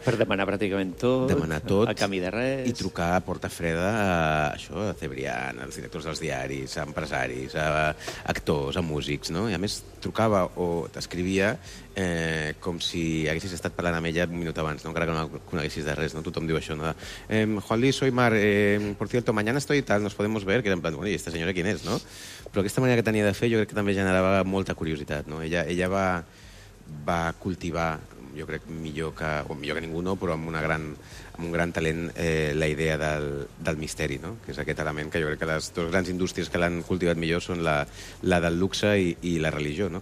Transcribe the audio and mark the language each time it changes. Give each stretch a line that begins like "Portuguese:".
Catalan: Per demanar pràcticament tot, demanar tot a canvi de res. I trucar a porta freda a Cebrián, als directors dels diaris, a empresaris, a actors, a músics, no? I a més, trucava o t'escrivia com si haguessis estat parlant amb ella un minut abans, no? Encara que no coneguessis de res, no? Tothom diu això, no?
Spanish: Juan Luis, soy Mar, por cierto, mañana estoy y tal, nos podemos ver, que era en plan, bueno, ¿y esta señora quién es, no?
Catalan: Però aquesta manera que tenia de fer jo crec que també generava molta curiositat, no? Ella va cultivar, jo crec, millor que ningú, no, però amb un gran talent, la idea del misteri, no? Que és aquest element que jo crec que les dues grans indústries que l'han cultivat millor són la del luxe i la religió, no?